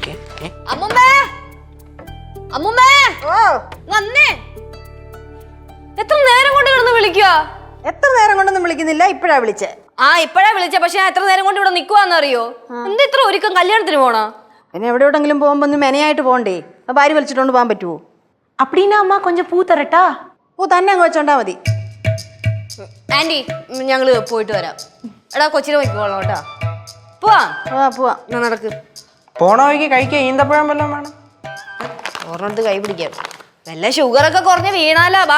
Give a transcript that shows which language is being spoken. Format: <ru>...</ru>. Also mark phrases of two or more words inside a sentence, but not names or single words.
<ml>എത്ര നേരം കൊണ്ട് കിടന്ന് വിളിക്കുക? എത്ര നേരം കൊണ്ടൊന്നും വിളിക്കുന്നില്ല, ഇപ്പഴാ വിളിച്ചേ. ഇപ്പഴാ വിളിച്ച, പക്ഷെ ഞാൻ എത്ര നേരം കൊണ്ട് ഇവിടെ നിക്കുവാന്നറിയോ? എന്താ ഇത്ര ഒരുക്കം? കല്യാണത്തിന് പോണോ? പിന്നെ എവിടെയോടെങ്കിലും പോകുമ്പോ ഒന്ന് മെനയായിട്ട് പോകണ്ടേ? ഭാര്യ വലിച്ചിട്ടോണ്ട് പോകാൻ പറ്റുമോ?</ml> <ta>அப்படின்னா அம்மா கொஞ்சம் பூ தரட்டா?</ta> <ml>പൂ തന്നെ അങ്ങ് വെച്ചോണ്ടാ മതി. ആന്റി, ഞങ്ങള് പോയിട്ട് വരാം. എടാ കൊച്ചിനെ വയ്ക്കോളാം കേട്ടാ. പോവാ നടക്ക്. പോണ വഴിക്ക് കഴിക്കാൻ ഈന്തപ്പഴം വല്ലതും വേണം. ഓർമ്മത്ത് കൈ പിടിക്കാം. വല്ല ഷുഗറൊക്കെ കുറഞ്ഞ് വീണാലാ. ബാ,</ml>